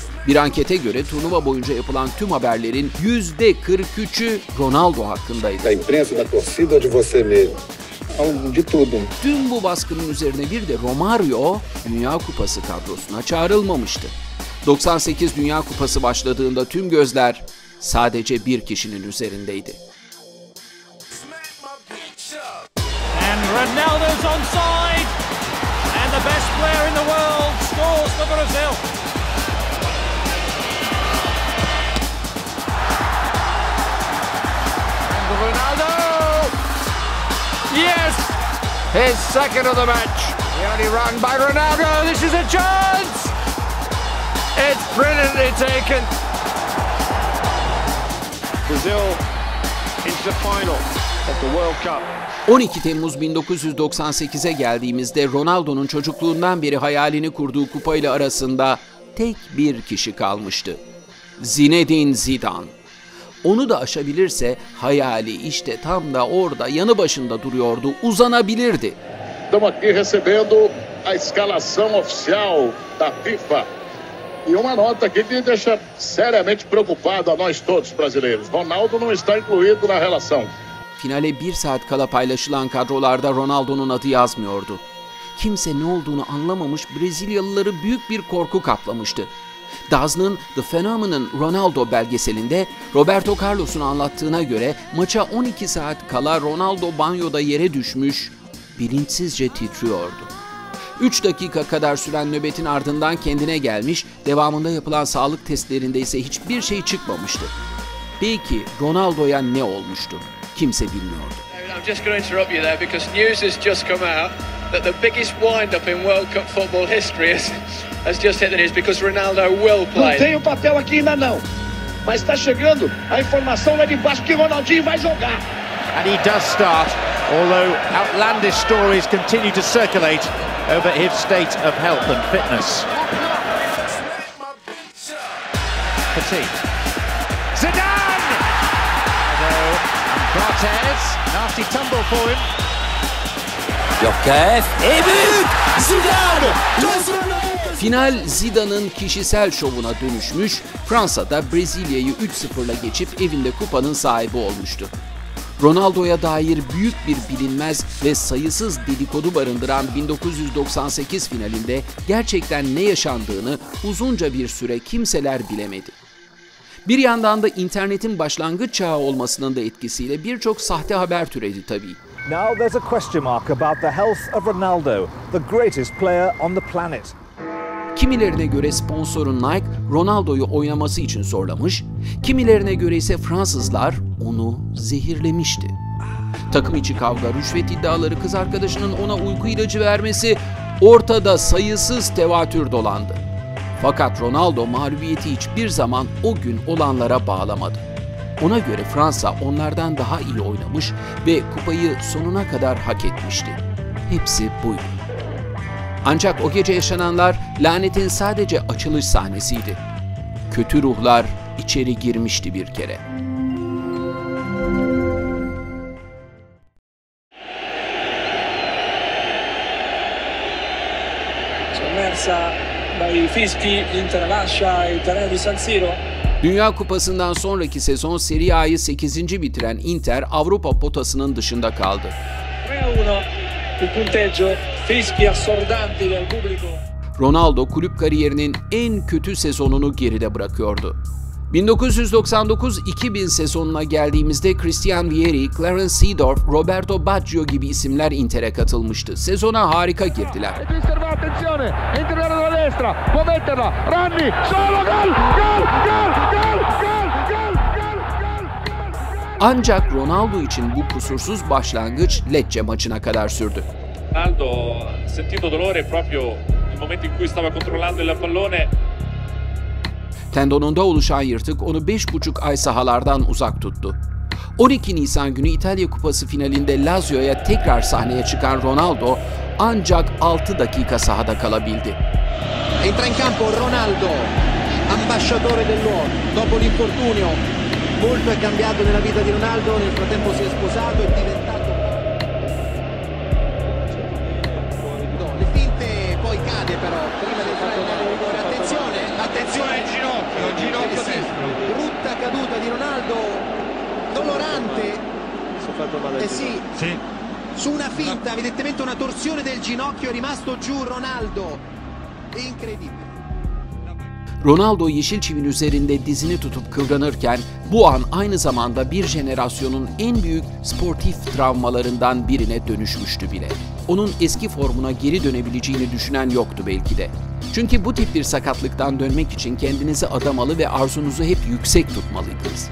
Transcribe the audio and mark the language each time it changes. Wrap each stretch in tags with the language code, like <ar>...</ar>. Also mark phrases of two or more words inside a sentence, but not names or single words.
<tr>Bir ankete göre turnuva boyunca yapılan tüm haberlerin %43'ü Ronaldo hakkındaydı. Tüm bu baskının üzerine bir de Romario Dünya Kupası kadrosuna çağrılmamıştı. 98 Dünya Kupası başladığında tüm gözler sadece bir kişinin üzerindeydi.</tr> <en>And Ronaldo's onside, and the best player in the world scores for Brazil. And Ronaldo! Yes! His second of the match. The only run by Ronaldo. This is a chance! It's brilliantly taken. Brazil into the final of the World Cup.</en> <tr>12 Temmuz 1998'e geldiğimizde Ronaldo'nun çocukluğundan beri hayalini kurduğu kupayla arasında tek bir kişi kalmıştı. Zinedine Zidane. Onu da aşabilirse hayali işte tam da orada yanı başında duruyordu, uzanabilirdi.</tr> <pt>Estamos aqui recebendo a escalação oficial da FIFA. E uma nota aqui que deixa seriamente preocupado a nós todos brasileiros. Ronaldo não está incluído na relação.</pt> <tr>Finale 1 saat kala paylaşılan kadrolarda Ronaldo'nun adı yazmıyordu. Kimse ne olduğunu anlamamış, Brezilyalıları büyük bir korku kaplamıştı. DAZN'ın The Phenomenon Ronaldo belgeselinde Roberto Carlos'un anlattığına göre maça 12 saat kala Ronaldo banyoda yere düşmüş, bilinçsizce titriyordu. 3 dakika kadar süren nöbetin ardından kendine gelmiş, devamında yapılan sağlık testlerinde ise hiçbir şey çıkmamıştı. Peki Ronaldo'ya ne olmuştu? Kimse bilmiyordu.</tr> <en>I'm just going to interrupt you there because news has just come out that the biggest wind-up in World Cup football history has just hit the news because Ronaldo will play.</en> <pt>Não tem o papel aqui ainda não, mas está chegando a informação lá de baixo que Ronaldinho vai jogar.</pt> <en>And he does start, although outlandish stories continue to circulate over his state of health and fitness. Petit. Zidane! And Barthez, nasty tumble for him.</en> <tr>Jokev, büyük Zidane! Final Zidane'ın kişisel şovuna dönüşmüş, Fransa'da Brezilya'yı 3-0'la geçip evinde kupanın sahibi olmuştu. Ronaldo'ya dair büyük bir bilinmez ve sayısız dedikodu barındıran 1998 finalinde gerçekten ne yaşandığını uzunca bir süre kimseler bilemedi. Bir yandan da internetin başlangıç çağı olmasının da etkisiyle birçok sahte haber türedi tabii.</tr> <en>Now there's a question mark about the health of Ronaldo, the greatest player on the planet.</en> <tr>Kimilerine göre sponsoru Nike, Ronaldo'yu oynaması için zorlamış, kimilerine göre ise Fransızlar onu zehirlemişti. Takım içi kavga, rüşvet iddiaları, kız arkadaşının ona uyku ilacı vermesi, ortada sayısız tevatür dolandı. Fakat Ronaldo mağlubiyeti hiçbir zaman o gün olanlara bağlamadı. Ona göre Fransa onlardan daha iyi oynamış ve kupayı sonuna kadar hak etmişti. Hepsi buydu. Ancak o gece yaşananlar lanetin sadece açılış sahnesiydi. Kötü ruhlar içeri girmişti bir kere.</tr> <it>Sommersa dai fischi, l'Inter lascia il terreno di San Siro.</it> <tr>Dünya Kupası'ndan sonraki sezon Serie A'yı 8. bitiren Inter Avrupa potasının dışında kaldı.</tr> <it>3-1 il punteggio, fischi assordanti del pubblico.</it> <tr>Ronaldo kulüp kariyerinin en kötü sezonunu geride bırakıyordu. 1999-2000 sezonuna geldiğimizde Christian Vieri, Clarence Seedorf, Roberto Baggio gibi isimler Inter'e katılmıştı. Sezona harika girdiler. Ancak Ronaldo için bu kusursuz başlangıç Lecce maçına kadar sürdü.</tr> <it>Ronaldo ha sentito dolore proprio nel momento in cui stava controllando il pallone.</it> <tr>Tendonunda oluşan yırtık onu 5,5 ay sahalardan uzak tuttu. 12 Nisan günü İtalya Kupası finalinde Lazio'ya tekrar sahneye çıkan Ronaldo ancak 6 dakika sahada kalabildi.</tr> <it>Entra in campo Ronaldo, ambasciatore dell'uomo, dopo l'infortunio. Molto è cambiato nella vita di Ronaldo, nel frattempo si è sposato e diventato... Le finte poi cade però, prima di entrare nel rigore. Attenzione al ginocchio destro. Brutta caduta di Ronaldo, dolorante. Si è fatto male. Sì. Su una finta, evidentemente una torsione del ginocchio, è rimasto giù Ronaldo. Incredibile.</it> <tr>Ronaldo yeşil çivin üzerinde dizini tutup kıvranırken bu an aynı zamanda bir jenerasyonun en büyük sportif travmalarından birine dönüşmüştü bile. Onun eski formuna geri dönebileceğini düşünen yoktu belki de. Çünkü bu tip bir sakatlıktan dönmek için kendinizi adamalı ve arzunuzu hep yüksek tutmalıydınız.</tr>